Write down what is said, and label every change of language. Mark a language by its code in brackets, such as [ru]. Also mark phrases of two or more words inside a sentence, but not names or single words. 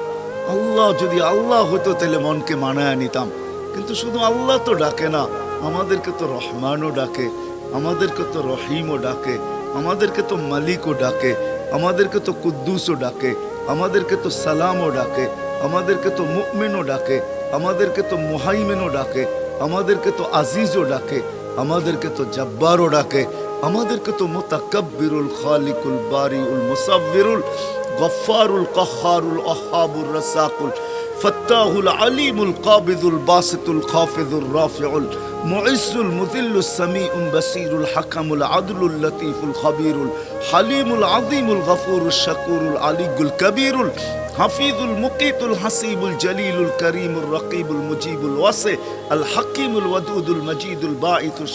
[bn] আল্লাহ যদি আল্লাহ হতো তাহলে মনকে মানায় নিতাম, কিন্তু শুধু আল্লাহ তো ডাকে না, আমাদেরকে তো রহমানও ডাকে, আমাদেরকে তো রহিমও ডাকে, আমাদেরকে তো মালিকও ডাকে, আমাদেরকে তো কুদ্দুসও ডাকে, আমাদেরকে তো সালামও ডাকে, আমাদেরকে তো মুমিনও ডাকে, আমাদেরকে তো মুহাইমিনও ডাকে, আমাদেরকে তো আজিজও ডাকে, আমাদেরকে তো [ar] জব্বারও ডাকে, আমাদেরকে তো المتكبر الخالق البارئ المصور الغفار القهار الوهاب الرزاق الفتاح العليم القابض الباسط الخافض الرافع المعز المذل السميع البصير الحكم العدل اللطيف الخبير الحليم العظيم الغفور الشكور العلي الكبير الحفيظ المقيت الحسيب الجليل الكريم الرقيب المجيب الواسع الحكيم الودود المجيد الباعث